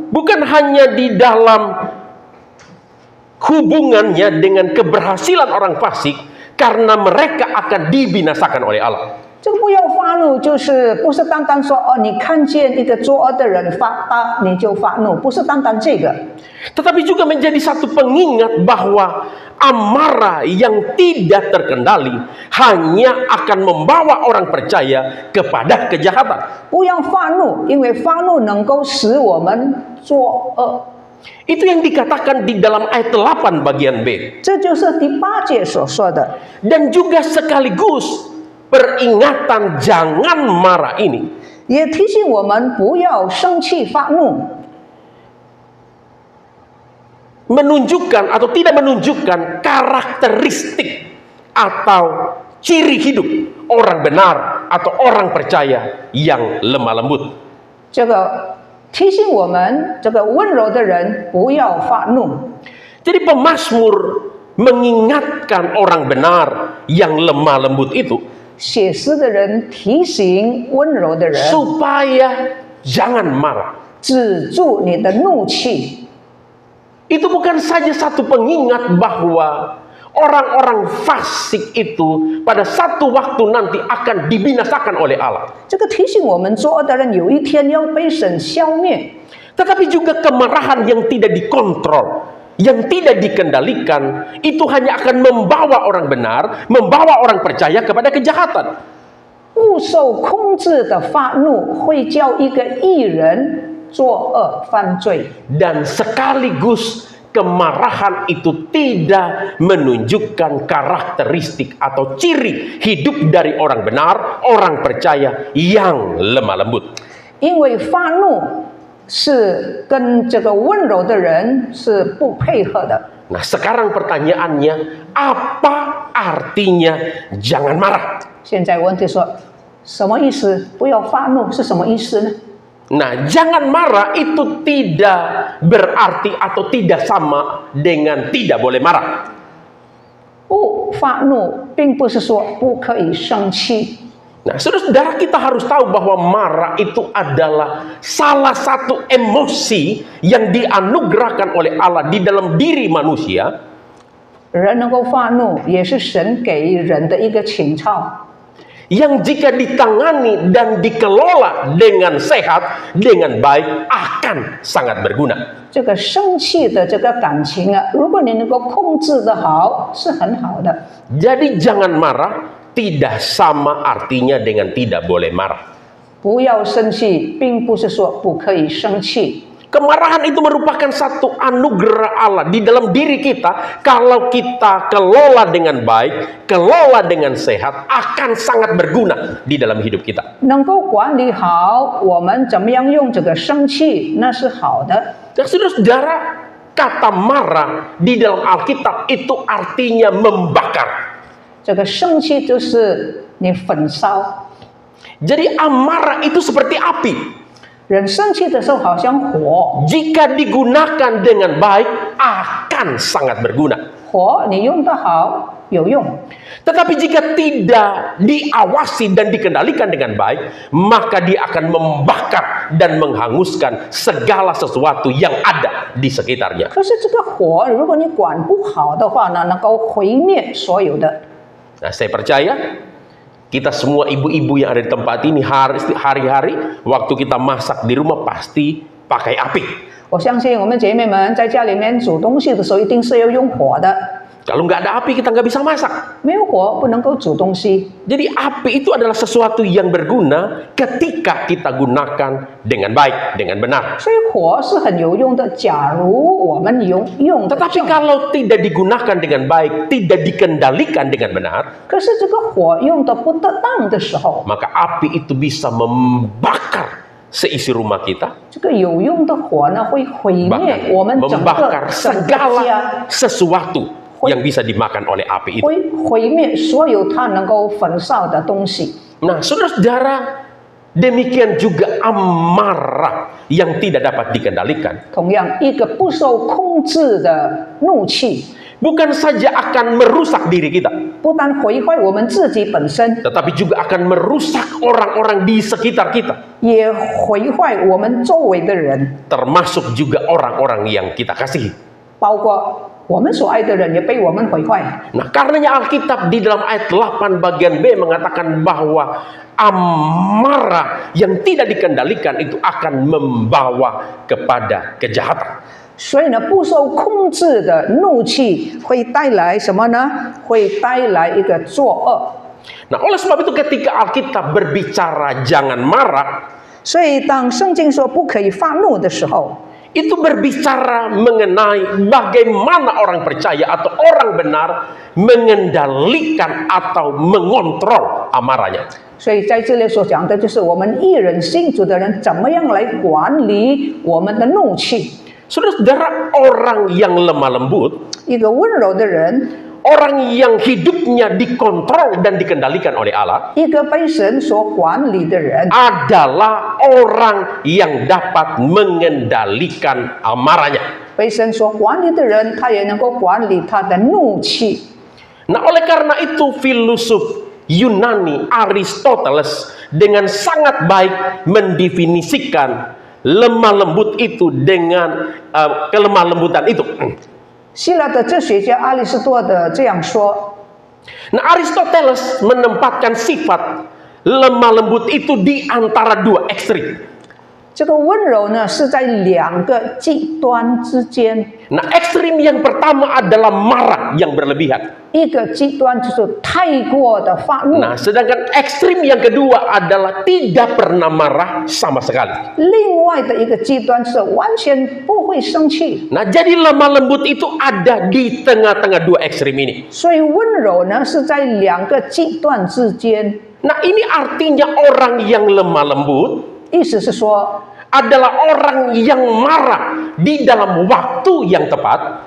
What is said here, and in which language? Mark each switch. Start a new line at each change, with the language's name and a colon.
Indonesian: bukan hanya di dalam hubungannya dengan keberhasilan orang fasik, karena mereka akan dibinasakan oleh Allah.
Chinese: 这个不要发怒，就是不是单单说哦，你看见一个作恶的人发大你就发怒，不是单单这个，
Indonesian: Tetapi juga menjadi satu pengingat bahwa amarah yang tidak terkendali hanya akan membawa orang percaya kepada kejahatan.
Chinese: 不要发怒，因为发怒能够使我们作恶。
Indonesian: Itu yang dikatakan di dalam ayat 8 bagian B.
Chinese: 这就是第8节所说的。
Indonesian: Dan juga sekaligus peringatan jangan marah ini
Chinese: 也提醒我们不要生气发怒，
Indonesian: menunjukkan atau tidak menunjukkan karakteristik atau ciri hidup orang benar atau orang percaya yang lemah lembut.
Chinese: 这个提醒我们这个温柔的人不要发怒。
Indonesian: Jadi pemazmur mengingatkan orang benar yang lemah lembut itu
Chinese: 写诗的人提醒温柔的人，
Indonesian: supaya jangan marah.
Chinese: 止住你的怒气。
Indonesian: Itu bukan saja satu pengingat bahwa orang-orang fasik itu pada satu waktu nanti akan dibinasakan oleh Allah.
Chinese: 这个提醒我们作恶的人有一天要被神消灭，
Indonesian: Tetapi juga kemarahan yang tidak dikontrol, yang tidak dikendalikan, itu hanya akan membawa orang benar, membawa orang percaya kepada kejahatan.
Chinese: 不受控制的发怒会叫一个义人作恶犯罪。
Indonesian: Dan sekaligus kemarahan itu tidak menunjukkan karakteristik atau ciri hidup dari orang benar, orang percaya yang lemah lembut.
Chinese: 因为发怒是跟这个温柔的人是不配合的。
Indonesian: Nah, sekarang pertanyaannya, apa artinya jangan marah?
Chinese: 现在问题说，什么意思？不要发怒是什么意思呢？
Indonesian: Nah, jangan marah itu tidak berarti atau tidak sama dengan tidak boleh marah.
Chinese: 不发怒，并不是说不可以生气。
Indonesian: Nah, saudara-saudara, kita harus tahu bahwa marah itu adalah salah satu emosi yang dianugerahkan oleh Allah di dalam diri manusia.
Chinese: 人能够发怒，也是神给人的一个情操。
Indonesian: Yang jika ditangani dan dikelola dengan sehat, dengan baik, akan sangat berguna.
Chinese: 这个生气的这个感情啊，如果你能够控制得好，是很好的。
Indonesian: Jadi jangan marah tidak sama artinya dengan tidak boleh marah.
Chinese: 不要生气，并不是说不可以生气。
Indonesian: Kemarahan itu merupakan satu anugerah Allah di dalam diri kita. Kalau kita kelola dengan baik, kelola dengan sehat, akan sangat berguna di dalam hidup kita.
Chinese: 能够管理好我们怎么样用这个生气，那是好的。
Indonesian: Dan saudara-saudara, kata marah di dalam Alkitab itu artinya membakar.
Chinese: 这个生气就是你焚烧。
Indonesian: Jadi amarah itu seperti api.
Chinese: 人生气的时候好像火，
Indonesian: Jika digunakan dengan baik, akan sangat berguna.
Chinese: 火你用得好有用，
Indonesian: Tetapi jika tidak diawasi dan dikendalikan dengan baik, maka dia akan membakar dan menghanguskan segala sesuatu yang ada di sekitarnya.
Chinese: 可是这个火如果你管不好的话呢，能够毁灭所有的。
Indonesian: Nah, saya percaya kita semua ibu-ibu yang ada di tempat ini hari-hari waktu kita masak di rumah pasti pakai api.
Chinese: 我相信我们姐妹们在家里面煮东西的时候，一定是要用火的。
Indonesian: Kalau nggak ada api kita nggak bisa masak.
Chinese: 没有火不能够煮东西。
Indonesian: Jadi api itu adalah sesuatu yang berguna ketika kita gunakan dengan baik, dengan benar.
Chinese: 所以火是很有用的。假如我们用得
Indonesian: Tetapi
Chinese: 正，
Indonesian: kalau tidak digunakan dengan baik, tidak dikendalikan dengan benar,
Chinese: 可是这个火用得不得当的时候，
Indonesian: maka api itu bisa membakar seisi rumah kita,
Chinese: 这个有用的火呢会毁灭
Indonesian: bahkan
Chinese: 我们整个
Indonesian: membakar
Chinese: 整个
Indonesian: segala
Chinese: 家，
Indonesian: sesuatu yang bisa dimakan oleh api itu.
Chinese: 会毁灭所有它能够焚烧的东西。
Indonesian: Nah, saudara-saudara, demikian juga amarah yang tidak dapat dikendalikan.
Chinese: 同样，一个不受控制的怒气，
Indonesian: Bukan saja akan merusak diri kita,
Chinese: 不但毁坏我们自己本身，
Indonesian: tetapi juga akan merusak orang-orang di sekitar kita,
Chinese: 也毁坏我们周围的人，
Indonesian: termasuk juga orang-orang yang kita kasihi.
Chinese: 包括我们所爱的人也被我们毁坏。
Indonesian: Nah, karenanya Alkitab di dalam ayat 8 bagian B mengatakan bahwa amarah yang tidak dikendalikan itu akan membawa kepada kejahatan.
Chinese: 所以呢，不受控制的怒气会带来什么呢？会带来一个作恶。
Indonesian: Nah, oleh sebab itu ketika Alkitab berbicara jangan marah,
Chinese: 所以当圣经说不可以发怒的时候，
Indonesian: itu berbicara mengenai bagaimana orang percaya atau orang benar mengendalikan atau mengontrol amarahnya.
Chinese: 所以在这里所讲的就是我们一人信主的人怎么样来管理我们的怒气。
Indonesian: Saudara-saudara, orang yang lemah lembut,
Chinese: 一个温柔的人，
Indonesian: orang yang hidupnya dikontrol dan dikendalikan oleh Allah,
Chinese: 一个被神所管理的人，
Indonesian: adalah orang yang dapat mengendalikan amarahnya.
Chinese: 被神所管理的人，他也能够管理他的怒气。
Indonesian: Nah, oleh karena itu filosof Yunani Aristoteles dengan sangat baik mendefinisikan lemah lembut itu dengan kelemah lembutan itu.
Chinese: 希腊的哲学家阿里斯多德这样说：
Indonesian: Nah, Aristoteles menempatkan sifat lemah lembut itu di antara dua ekstrim.
Chinese: 这个温柔呢是在两个极端之间，
Indonesian: Nah, ekstrim yang pertama adalah marah yang berlebihan.
Chinese: 一个极端就是太过的发怒，
Indonesian: Nah, sedangkan ekstrim yang kedua adalah tidak pernah marah sama sekali.
Chinese: 另外的一个极端是完全不会生气。
Indonesian: Nah, jadi lemah lembut itu ada di tengah-tengah dua ekstrim ini.
Chinese: 所以温柔呢是在两个极端之间，
Indonesian: Nah, ini artinya orang yang lemah lembut
Chinese: 意思是说，
Indonesian: adalah orang yang marah di dalam waktu yang tepat